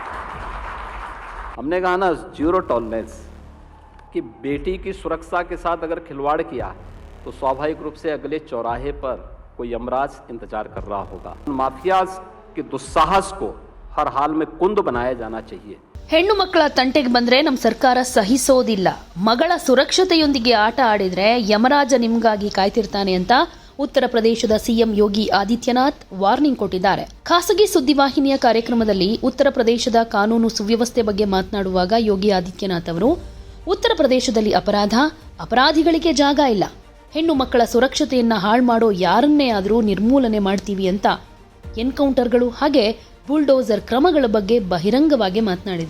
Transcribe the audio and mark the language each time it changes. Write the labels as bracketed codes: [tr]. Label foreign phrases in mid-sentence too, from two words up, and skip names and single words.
[hi] हमने कहा ना, [en] zero tolerance, [hi] कि बेटी की सुरक्षा के साथ अगर खिलवाड़ किया तो स्वाभाविक रूप से अगले चौराहे पर कोई यमराज इंतजार कर रहा होगा। माफियाज के दुस्साहस को हर हाल में कुंद बनाया जाना चाहिए। [kn] ಹೆಣ್ಣು ಮಕ್ಕಳ ತಂಟೆಗೆ ಬಂದ್ರೆ ನಮ್ಮ ಸರ್ಕಾರ ಸಹಿಸೋದಿಲ್ಲ. ಮಗಳ ಸುರಕ್ಷತೆಯೊಂದಿಗೆ ಆಟ ಆಡಿದ್ರೆ ಯಮರಾಜ ನಿಮ್ಗಾಗಿ ಕಾಯ್ತಿರ್ತಾನೆ ಅಂತ ಉತ್ತರ ಪ್ರದೇಶದ ಸಿಎಂ ಯೋಗಿ ಆದಿತ್ಯನಾಥ್ ವಾರ್ನಿಂಗ್ ಕೊಟ್ಟಿದ್ದಾರೆ. ಖಾಸಗಿ ಸುದ್ದಿವಾಹಿನಿಯ ಕಾರ್ಯಕ್ರಮದಲ್ಲಿ ಉತ್ತರ ಪ್ರದೇಶದ ಕಾನೂನು ಸುವ್ಯವಸ್ಥೆ ಬಗ್ಗೆ ಮಾತನಾಡುವಾಗ ಯೋಗಿ ಆದಿತ್ಯನಾಥ್ ಅವರು ಉತ್ತರ ಪ್ರದೇಶದಲ್ಲಿ ಅಪರಾಧಿಗಳಿಗೆ ಜಾಗ ಇಲ್ಲ, ಹೆಣ್ಣು ಮಕ್ಕಳ ಸುರಕ್ಷತೆಯನ್ನ ಹಾಳು ಮಾಡೋ ಯಾರನ್ನೇ ಆದರೂ ನಿರ್ಮೂಲನೆ ಮಾಡ್ತೀವಿ ಅಂತ ಎನ್ಕೌಂಟರ್ಗಳು ಹಾಗೆ ಬುಲ್ಡೋಸರ್ ಕ್ರಮಗಳ ಬಗ್ಗೆ ಬಹಿರಂಗವಾಗಿ ಮಾತನಾಡಿದ್ರು.